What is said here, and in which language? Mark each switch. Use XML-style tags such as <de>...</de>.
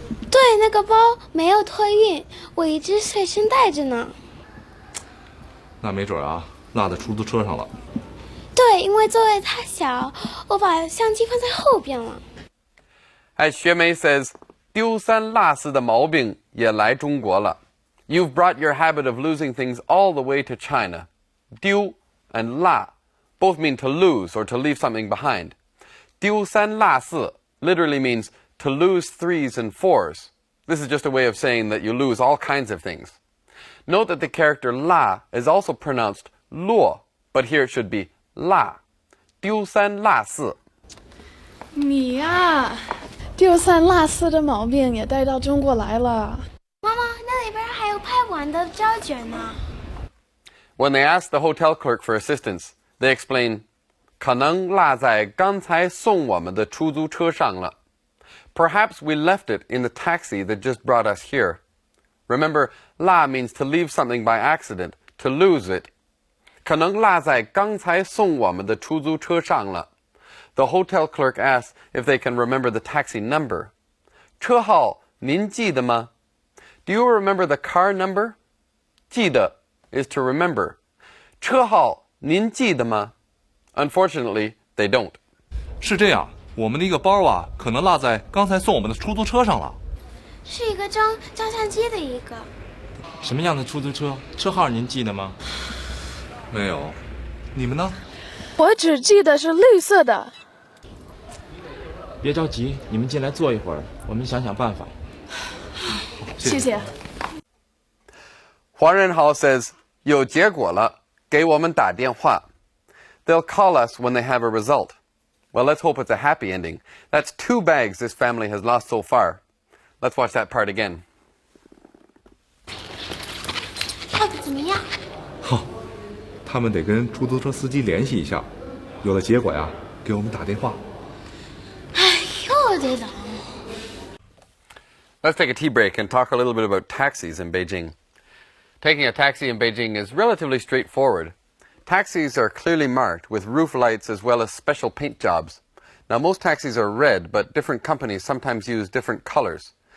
<zh>对，那个包没有托运，我一直随身带着呢。那没准啊，落在出租车上了。对，因为座位太小，我把相机放在后边了。</zh> <en>As Xue Mei says,</en> <zh>丢三落四的毛病也来中国了.</zh> <en>You've brought your habit of losing things all the way to China. 丢 and 落 both mean to lose or to leave something behind. 丢三落四 literally means to lose 3s and 4s. This is just a way of saying that you lose all kinds of things. Note that the character la is also pronounced luo, but here it should be la.</en> <zh>丢三落四。你呀，丢三落四的毛病也带到中国来了。妈妈，那里边还有拍不完的胶卷呢。</zh> <en>When they ask the hotel clerk for assistance, they explain,</en> <zh>可能落在刚才送我们的出租车上了。</zh> <en>Perhaps we left it in the taxi that just brought us here. Remember, 落 means to leave something by accident, to lose it.</en> <zh>可能落在刚才送我们的出租车上了。</zh> <en>The hotel clerk asks if they can remember the taxi number.</en> <zh>车号您记得吗?</zh> <en>Do you remember the car number? 记得 is to remember.</en> <zh>车号您记得吗?</zh> <en>Unfortunately, they don't.</en> <zh>是这样，我们的一个包啊，可能落在刚才送我们的出租车上了。是一个装照相机的一个。什么样的出租车？车号您记得吗？没有，你们呢？我只记得是绿色的。别着急，你们进来坐一会儿，我们想想办法。谢谢。黄仁豪 says, 有结果了，给我们打电话。</zh> <en>They'll call us when they have a result. Well, let's hope it's a happy ending. That's 2 bags this family has lost so far. Let's watch that part again.</en> <zh>到底怎么样？好，他们得跟出租车司机联系一下，有了结果呀，给我们打电话。哎，又得等。</zh> <en>Let's take a tea break and talk a little bit about taxis in Beijing. Taking a taxi in Beijing is relatively straightforward. Taxis are clearly marked with roof lights as well as special paint jobs. Now, most taxis are red, but different companies sometimes use different colors.</en>